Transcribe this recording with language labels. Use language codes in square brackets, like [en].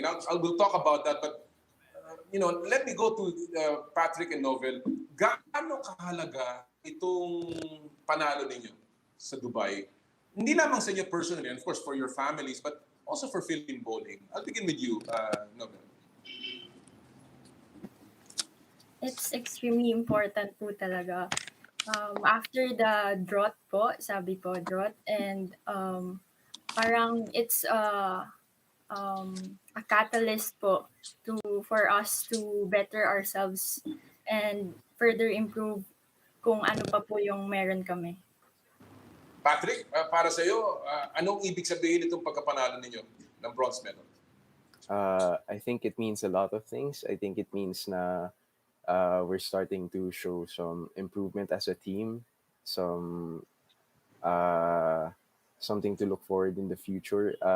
[en] And I'll talk about that, but let me go to Patrick and Novel. [tl] Gaano kahalaga itong panalo ninyo sa Dubai? Hindi lamang sa inyo [en] personally, and of course for your families, but also for Philippine bowling. I'll begin with you, Novel. It's extremely important po talaga. After the drought po, sabi po drought, and parang it's a catalyst po for us to better ourselves and further improve [tl] kung ano pa po yung meron kami. Patrick, para sa iyo, anong ibig sabihin itong pagkapanalo ninyo ng bronze medal? [en] I think it means a lot of things. I think it means na we're starting to show some improvement as a team, some something to look forward in the future.